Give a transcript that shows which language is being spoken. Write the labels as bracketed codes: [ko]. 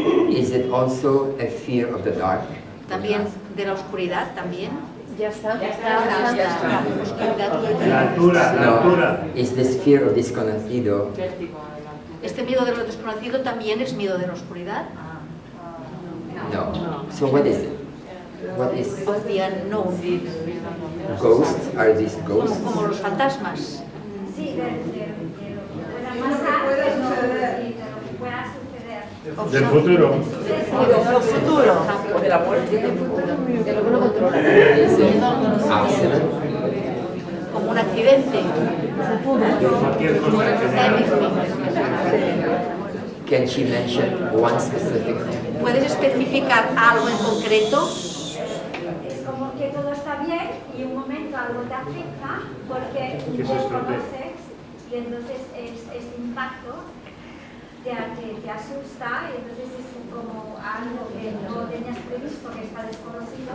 [en] Is it also a fear of the dark? [es] También de la oscuridad, también. Ya está. Oscuridad. La altura, la altura. [en] Is this fear of desconocido? [es] Este miedo de lo desconocido también es miedo de la oscuridad. [en] No. So what is it? What is Of the unknown. ghosts? Are these ghosts? [es] Como los fantasmas. Sí, de lo que pueda pasar, de lo que pueda suceder. Del futuro. Futuro. De la muerte. De lo que no controla. [en] Accident? [es] Como un accidente. Cualquier cosa que sea. [en] Can she mention one specific thing? [es] ¿Puedes especificar algo en concreto? Es como que todo está bien y un momento algo te afecta porque Que se no estropea. conoces y entonces este impacto te asusta y entonces es como algo que no tenías previsto, que está desconocido.